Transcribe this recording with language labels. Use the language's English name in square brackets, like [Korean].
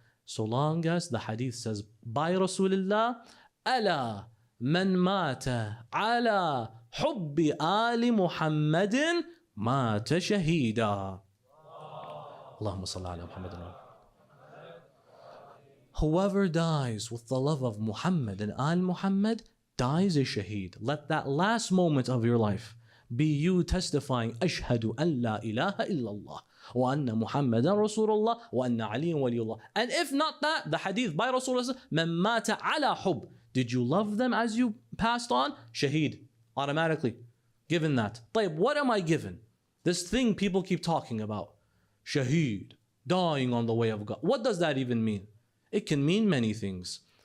[English] So long as the hadith says by Rasulullah, [Arabic] Ala man mata ala حب آل محمد مات شهيدا. اللهم صل على محمد. [English] Whoever dies with the love of Muhammad and Al Muhammad dies a shaheed. Let that last moment of your life be you testifying, [Arabic] أشهد أن لا إله إلا الله وأن محمدا رسول الله وأن علي ولي الله. [English] And if not that, the hadith by Rasulullah, [Arabic] من مات على حب. [English] Did you love them as you passed on? Shaheed. Automatically. Given that. طيب, what am I given? This thing people keep talking about. Shaheed. Dying on the way of God. What does that even mean? It can mean many things.